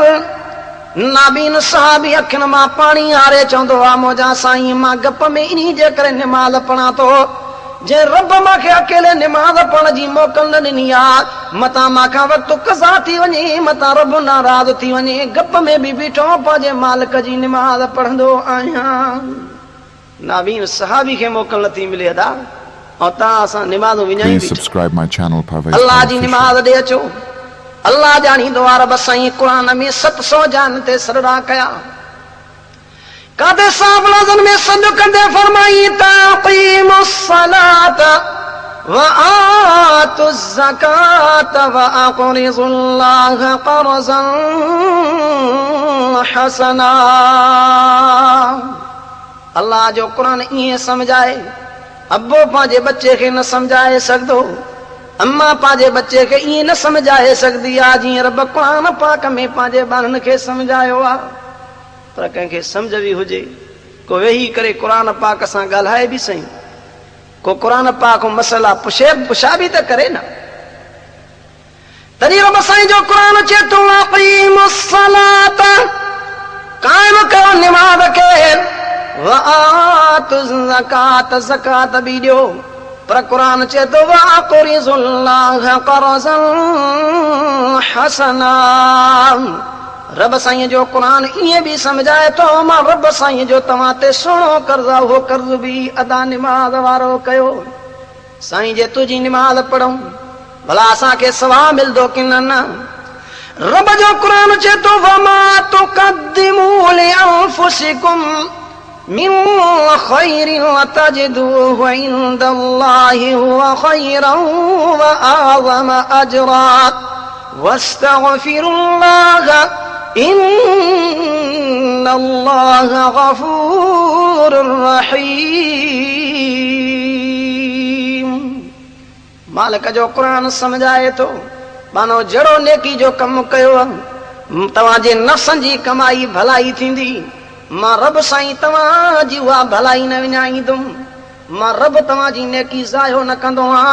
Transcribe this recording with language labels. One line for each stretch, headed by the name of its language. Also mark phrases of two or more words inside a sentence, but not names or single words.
Sindhi: नाबीन सहाबी अखियुनि मां पाणी आरे चवंदो आहे मुंहिंजा साईं मां गप में इन्ही जे करे निमाज़ पढ़ां थो जे रब मांखे अकेले निमाज़ पढ़ण जी मोकल न ॾिनी आहे, मतां मांखां वक़्तु क़ज़ा थी वञे, मतां रब नाराज़ थी वञे, गप में बि बीठो पंहिंजे मालिक जी निमाज़ पढ़ंदो आहियां। नावीन सहाबी खे मोकल नथी मिले अदा, ऐं तव्हां असां निमाज़ूं विञायूं
English: Please subscribe my channel Parvez
Sindhi: अल्लाह जी Official. निमाज़ ॾे अचो। अल्लाह ॼाणींदो आहे रब साईं क़ुरान में 700 जान ते सरड़ा कया। कादे साहब लज़न में सॾु कंदे फरमाई
Arabic: أقيموا الصلاة وآتوا الزكاة وأقرضوا الله قرضا حسنا.
Sindhi: अल्लाह जो क़ुरान ईअं समझाए, अब्बो पंहिंजे बच्चे खे न समझाए सघंदो, अम्मा पंहिंजे बच्चे खे ईअं न समझाए सघंदी आहे जीअं रब क़ुरान पाक में पंहिंजे ॿारनि खे समझायो आहे। पर कंहिंखे सम्झ बि हुजे, को वेही करे क़ुरान पाक सां ॻाल्हाए बि सही, को क़ुरान पाक मसला पुछा बि त करे न। तॾहिं रब साईं जो क़ुरान चए थो
Arabic: أقيموا الصلاة,
Sindhi: क़ाइम कयो निमाज़ खे,
Arabic: وآتوا الزكاة,
Sindhi: ज़कात बि ॾियो। पर क़ुरान चए थो
Arabic: وأقرضوا الله قرضا حسنا.
Sindhi: रब साईं जो क़ुरान ईअं बि समझाए थो, मां रब साईं जो तव्हां ते सुहिणो कर्ज़ आहे, उहो कर्ज़ बि अदा निमाज़ वारो कयो। साईं जे तुंहिंजी निमाज़ पढ़ूं भला असांखे सवाब मिलंदो कि न? रब जो क़ुरान चए थो
Arabic: وما تقدموا لأنفسكم من خير تجدوه عند الله هو خيرا وأعظم أجرا واستغفروا الله إن الله غفور رحيم.
Sindhi: मालिक जो क़ुरान समझाए थो, मानो जहिड़ो नेकी जो कमु कयो तव्हांजे नफ़्सनि जी कमाई भलाई थींदी, मां रब साईं तव्हांजी उहा भलाई न विञाईंदुमि। मां रब तव्हांजी नेकी ज़ायो न कंदो आहियां।